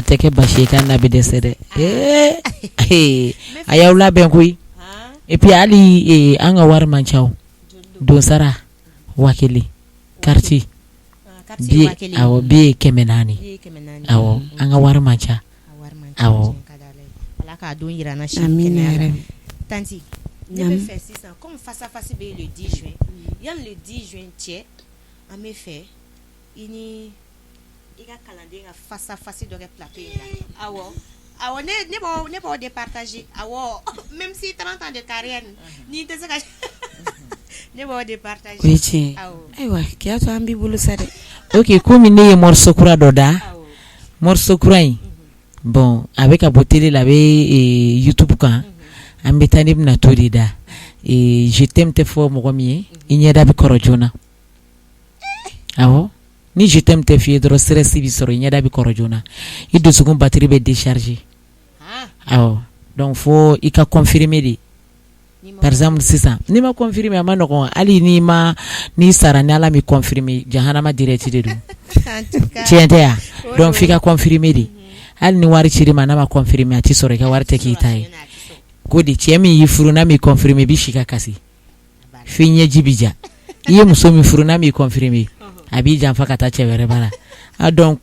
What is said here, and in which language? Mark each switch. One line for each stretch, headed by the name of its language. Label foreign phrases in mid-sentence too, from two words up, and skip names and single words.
Bambara: a tɛ kɛ basi ye k'a n'a bɛ dɛsɛ dɛ a y'aw labɛn koyi
French: et puis
Bambara: hali an ka wari man ca o donsara 1000 quartier bi awɔ bi ye 400 awɔ an ka wari man ca awɔ ala k'a don yira an na
Arabic: آمين يا رب
Bambara: tanti ne bɛ fɛ sisan comme
French: face à face
Bambara: bɛ yen
French: le 10 juin
Bambara: yanni
French: le 10 juin
Bambara: cɛ an bɛ fɛ i ni i ka kalanden ka
French: face à face
Bambara: dɔ kɛ plateau in na awɔ ne b'o départager awɔ
French: même si 30 ans de carrière
Bambara: ni tɛ se ka ne b'o départager o ye tiɲɛ ayiwa k'a to an b'i bolo sa dɛ ok komi ne ye morceau kura dɔ da morceau kura in bon a bɛ ka bɔ télé la a bɛ YouTube kan an bɛ taa ne bɛna to de da
French: je t'aime
Bambara: tɛ fɔ mɔgɔ min ye i ɲɛda bɛ kɔrɔ joona awɔ ni
French: je t'aime
Bambara: tɛ f'i ye dɔrɔn stress b'i sɔrɔ i ɲɛda bɛ kɔrɔ joona i dusukun batterie bɛ décharger awɔ donc fo i ka confirmer de
French: par exemple
Bambara: sisan n'i ma confirmer a ma nɔgɔn hali n'i sara ni ala mi confirmer jahanama direct de don tiɲɛ tɛ ya donc f'i ka confirmer de hali ni wari cir'i ma n'a ma confirmer a ti sɔrɔ i ka wari tɛ k'i ta ye ko de cɛ min y'i furu n'a m'i confirmer bi si ka kasi f'i ɲɛji bi ja i ye muso min furu n'a m'i confirmer a b'i janfa ka taa cɛ wɛrɛ bara a dɔn ko